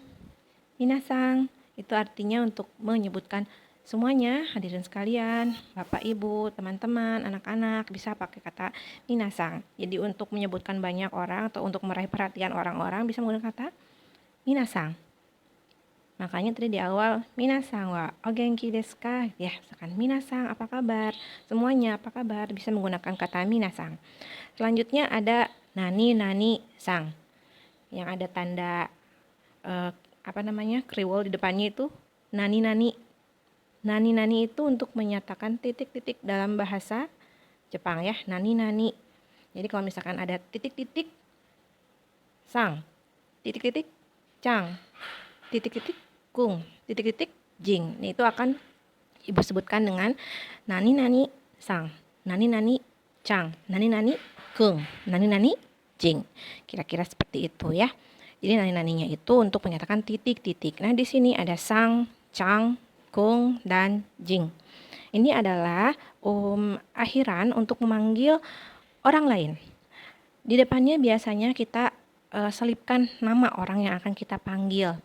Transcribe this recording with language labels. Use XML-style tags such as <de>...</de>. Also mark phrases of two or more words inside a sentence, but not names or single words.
<id>Minasang itu artinya untuk menyebutkan semuanya, hadirin sekalian, bapak ibu, teman-teman, anak-anak bisa pakai kata minasang. Jadi untuk menyebutkan banyak orang atau untuk meraih perhatian orang-orang bisa menggunakan kata minasang. Makanya tadi di awal</id> <ja>minasang wa o genki desu ka?</ja> <id>Ya, misalkan minasang apa kabar? Semuanya apa kabar? Bisa menggunakan kata minasang. Selanjutnya ada</id> <ja>nani nani sang.</ja> <id>Yang ada tanda kriwol di depannya itu</id> <ja>nani nani. Nani nani</ja> <id>itu untuk menyatakan titik-titik dalam bahasa Jepang ya,</id> <ja>nani nani.</ja> <id>Jadi kalau misalkan ada titik-titik sang, titik-titik cang, titik-titik kung, titik-titik jing. Nah, itu akan ibu sebutkan dengan</id> <ja>nani nani sang, nani nani cang, nani nani kung, nani nani jing.</ja> <id>Kira-kira seperti itu ya. Jadi nani naninya itu untuk menyatakan titik-titik. Nah, di sini ada sang, cang, kung, dan jing. Ini adalah akhiran untuk memanggil orang lain. Di depannya biasanya kita selipkan nama orang yang akan kita panggil.</id>